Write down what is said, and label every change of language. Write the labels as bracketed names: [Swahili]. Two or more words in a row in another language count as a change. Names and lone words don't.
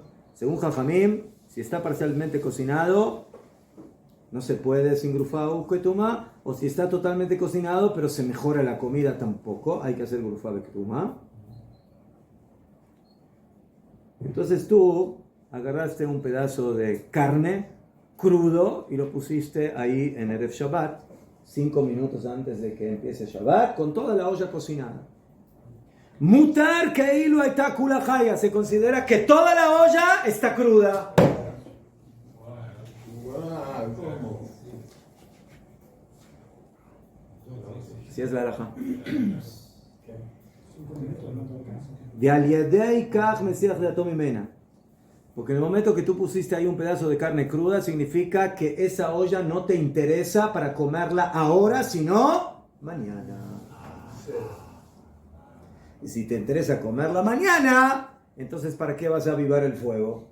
[Spanish] Según Jajamim, si está parcialmente cocinado, no se puede sin [Hebrew] גרופה קטומה, [Spanish] o si está totalmente cocinado, pero se mejora la comida tampoco, hay que hacer [Hebrew] גרופה קטומה. [Spanish] Entonces tú agarraste un pedazo de carne crudo y lo pusiste ahí en [Hebrew] ערב שבת, [Spanish] 5 minutos antes de que empiece Shabbat, con toda la olla cocinada. [Hebrew] מותר כאילו היתה כולה חיה, [Spanish] se considera que toda la olla está cruda. Wow, ¿cómo? Si es la halajá. [Hebrew] דעל ידי כך מסיח דעתו ממנה. [Spanish] Porque en el momento que tú pusiste ahí un pedazo de carne cruda, significa que esa olla no te interesa para comerla ahora, sino mañana. Y si te interesa comerla mañana, entonces ¿para qué vas a avivar el fuego?